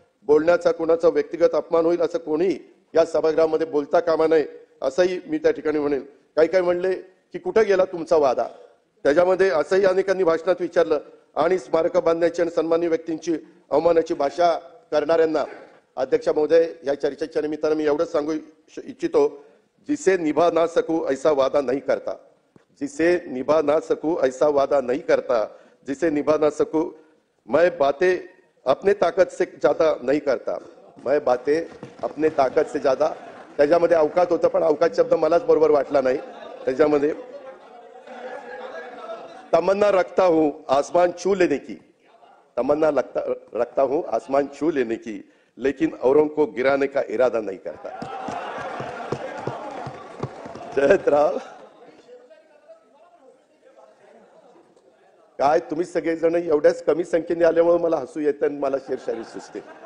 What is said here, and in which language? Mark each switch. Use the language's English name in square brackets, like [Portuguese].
[Marathi] बोलण्याचा कोणाचा व्यक्तिगत अपमान होईल असं कोणी या सभागृहामध्ये बोलता कामा नये असंही मी त्या ठिकाणी म्हणेन. काही म्हणले की कुठे गेला तुमचा वादा, त्याच्यामध्ये असंही अनेकांनी भाषणात विचारलं. आणि स्मारक बांधण्याची आणि सन्माननीय व्यक्तींची अवमानाची भाषा करणाऱ्यांना अध्यक्ष महोदय या चर्चेच्या निमित्तानं मी एवढंच सांगू इच्छितो, [Hindi] जिसे निभा ना सकूं ऐसा वादा नहीं करता, जिसे निभा ना सकूं ऐसा वादा नहीं करता, जिसे निभा ना सकूं मैं बातें अपने ताकत से ज्यादा नहीं करता, मैं बातें अपने ताकत से ज्यादा. [Marathi] त्याच्यामध्ये अवकात होतं, पण अवकात शब्द मलाच बरोबर वाटला नाही. त्याच्यामध्ये [Hindi] तमन्ना रखता हूं आसमान छू लेने की, तमन्ना रखता हूं आसमान छू लेने की, लेकिन औरों को गिराने का इरादा नहीं करता. [Marathi] जयंतराव, काय तुम्ही सगळेजण एवढ्याच कमी संख्येने आल्यामुळे मला हसू येतं आणि मला शेरशायरी सुचते.